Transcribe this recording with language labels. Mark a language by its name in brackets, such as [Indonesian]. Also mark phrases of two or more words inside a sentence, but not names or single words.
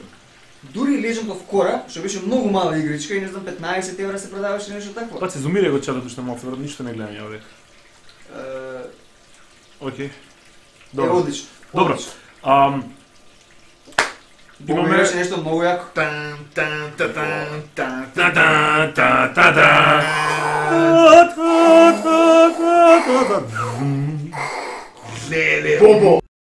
[Macedonian] дури Legend of Korra, што беше многу мала игричка и не знам 15 евра се продаваше нешто такво. Па се зумире го чатото што малку, веројатно ништо не гледам ја овде. Океј. Е, Добро. одлично. Добро. одлично. Имаме Имаме нешто многу јако. Тан, тан, та, тан, тан, Та тан. та та та та. Леле, Бобо.